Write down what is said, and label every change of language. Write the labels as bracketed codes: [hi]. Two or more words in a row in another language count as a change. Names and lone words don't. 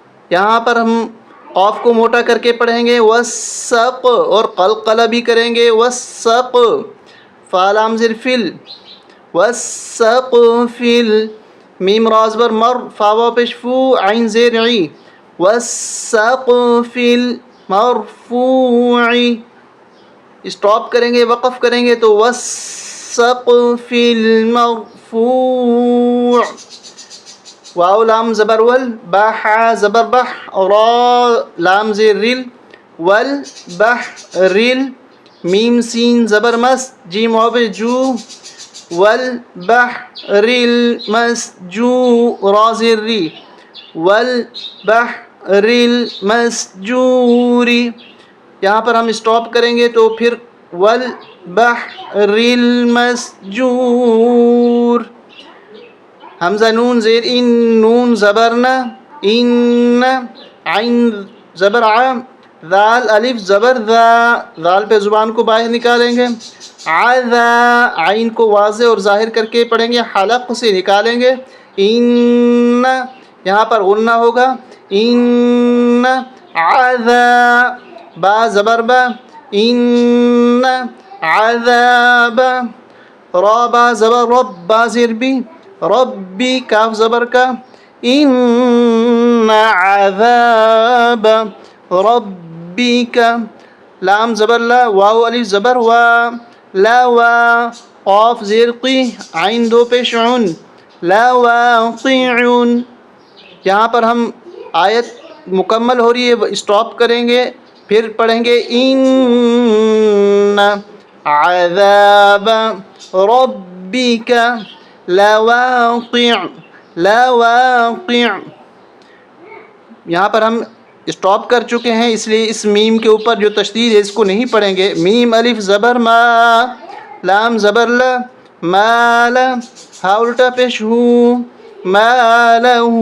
[ur] پر ہم قاف کو موٹا کر کے پڑھیں گے وسق، اور قلقلہ بھی کریں گے وسق، فا لام زیر فل وسق فل، میم را زبر مر، فا واو پیش فو، عین زیر عی، [ar] والسقف المرفوع، [ur] اسٹاپ کریں گے وقف کریں گے تو والسقف المرفوع، واو لام زبر ول، با حا زبر بح، را لام زیر رل، والبحر، میم سین زبر مس، جیم واو پہ جو، [ar] والبحر المسجور، [ur] را زیر ری، [ar] والبحر المسجور، [ur] یہاں پر ہم اسٹاپ کریں گے تو پھر والبحر المسجور، حمزہ نون زیر ان، نون زبرنا، ان، عین زبر ع، ذال الف زبر ذا، ذال پہ زبان کو باہر نکالیں گے، عذا، عین کو واضح اور ظاہر کر کے پڑھیں گے، حلق سے نکالیں گے، ان، یہاں پر غنہ ہوگا، ان عذا، با زبر با، ان عذاب، را با زبر رب، با زیر بی، ربی، کاف زبر کا، [ar] ان عذاب ربک، [ur] لام زبر لا، واو الف زبر وا، لا وا، قاف زیر قی، عین دو پیش عن، لا واقعون، یہاں پر ہم آیت مکمل ہو رہی ہے اسٹاپ کریں گے، پھر پڑھیں گے ان [ar] عذاب ربک لواقع، [ur] لواقع، یہاں پر ہم اسٹاپ کر چکے ہیں، اس لیے اس میم کے اوپر جو تشدید ہے اس کو نہیں پڑھیں گے، میم الف زبر ما، لام زبر لا، مال، ہا الٹا پیش ہو، مالہ،